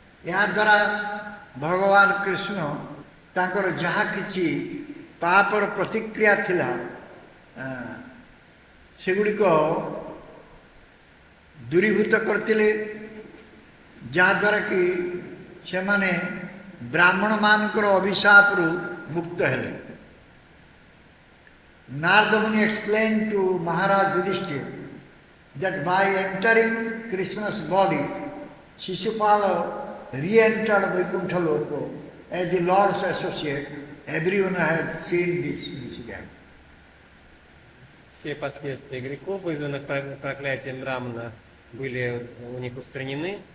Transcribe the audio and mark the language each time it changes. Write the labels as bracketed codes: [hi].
[or] ଏହାଦ୍ୱାରା ଭଗବାନ କୃଷ୍ଣ ତାଙ୍କର ଯାହା କିଛି ପାପର ପ୍ରତିକ୍ରିୟା ଥିଲା ସେଗୁଡ଼ିକ ଦୂରୀଭୂତ କରିଥିଲେ, ଯାହାଦ୍ୱାରା କି ସେମାନେ ବ୍ରାହ୍ମଣମାନଙ୍କର ଅଭିଶାପରୁ ମୁକ୍ତ ହେଲେ. [en] Narada Muni explained to Maharaj Yudhishthira that by entering Krishna's body, Shishupala re-entered Vaikuntha Loka as the Lord's associate. Everyone had seen this incident. [ru] Все последствия грехов, вызванных проклятием Брамана, были у них устранены.